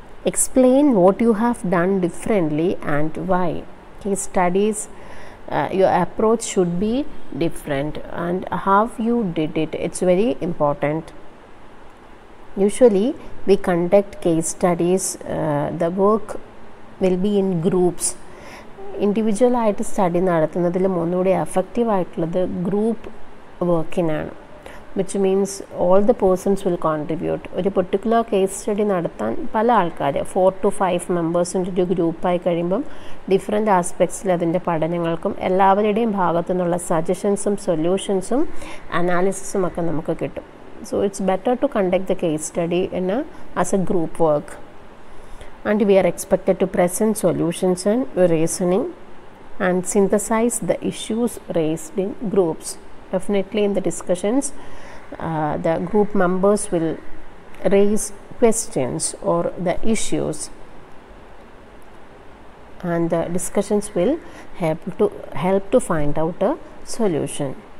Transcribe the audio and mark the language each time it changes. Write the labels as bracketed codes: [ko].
[en] Explain what you have done differently and why. Case studies, your approach should be different, and how you did it, it's very important. Usually we conduct case studies, the work will be in groups. [ml] Individual ആയിട്ട് study നടത്തുന്നതിൽ ഒന്നുകൂടി effective ആയിട്ടുള്ളത് group വർക്കിനാണ്, [en] Which means all the persons will contribute. [ml] ഒരു particular case study നടത്താൻ പല ആൾക്കാർ 4 to 5 മെമ്പേഴ്സിൻ്റെ ഒരു ഗ്രൂപ്പായി കഴിയുമ്പം ഡിഫറെൻ്റ് ആസ്പെക്ട്സിൽ അതിൻ്റെ പഠനങ്ങൾക്കും എല്ലാവരുടെയും ഭാഗത്തു നിന്നുള്ള സജഷൻസും സൊല്യൂഷൻസും അനാലിസിസും ഒക്കെ നമുക്ക് കിട്ടും. [en] So it's better to conduct the case study as a group work, and we are expected to present solutions and reasoning and synthesize the issues raised in groups. Definitely in the discussions, the group members will raise questions or the issues, and the discussions will help to find out a solution.